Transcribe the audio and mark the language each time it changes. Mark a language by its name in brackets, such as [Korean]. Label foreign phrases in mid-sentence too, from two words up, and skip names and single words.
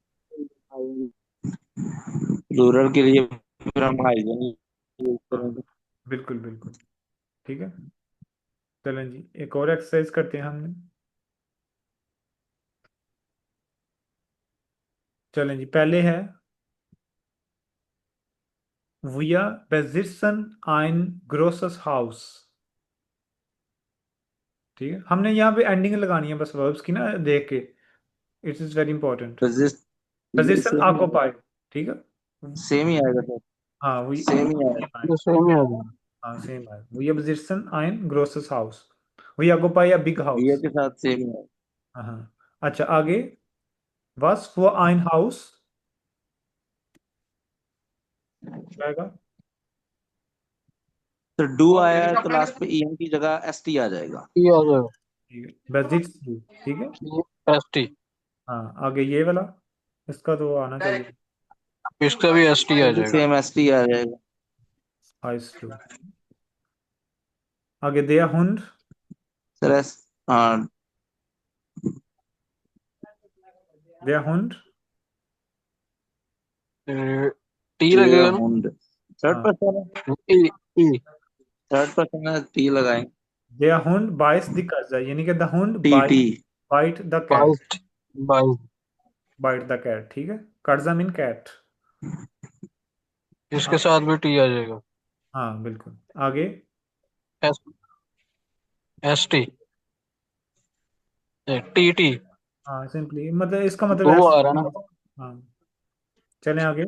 [Hindi] प्लूरल के लिए फिर हम हाइजन यूज हाँ करेंगे। बिल्कुल बिल्कुल, ठीक है। चलें जी, एक और एक्सरसाइज करते हैं हमने। चलें जी, पहले है [German] Wir besitzen ein großes Haus, [Hindi] ठीक है। हमने यहाँ पे एंडिंग लगानी है बस वर्ब्स की ना, देख के। [English] It is very important. [Hindi] रजिस्ट ये [English] position occupy, [Hindi] ठीक है। सेम ही आएगा सर। हाँ वही सेम ही आएगा। ये सेम ही आ जाएगा। हाँ सेम है। [German] Wir besitzen ein großes Haus, [English] We occupy a big बियर house। [Hindi] के साथ सेम ही आएगा। हाँ हाँ। अच्छा आगे, [German] was für ein Haus आएगा। [Hindi] तो डू आया है तो लास्ट पे ईएन की जगह एसटी आ जाएगा। ये आ जाएगा ठीक है, [German] besitzt du, [Hindi] ठीक है। एस टी। हाँ आगे ये वाला, इसका तो आना चाहिए, इसका भी एस टी आ ये भी जाएगा। सेम एसटी आ जाएगा। [German] heißt du। आगे der Hund, [Hindi] सर एस हाँ [German] der Hund। टी देयर [Hindi] लगेगा ना। हुंड थर्ड हाँ पर्सन है। ई ई [English] third person [Hindi] है टी लगाएंगे। [German] der Hund beißt die Katze, [Hindi] यानी कि the Hund टी टी [English] bite the cat, bite bite bite the cat, [Hindi] ठीक है। [English] Katza mean cat। [Hindi] इसके हाँ साथ भी टी आ जाएगा। हाँ बिल्कुल। आगे एस एस टी टी टी हाँ सिंपली मतलब इसका मतलब दो ऐसे। आ रहा है ना। हाँ चलें आगे।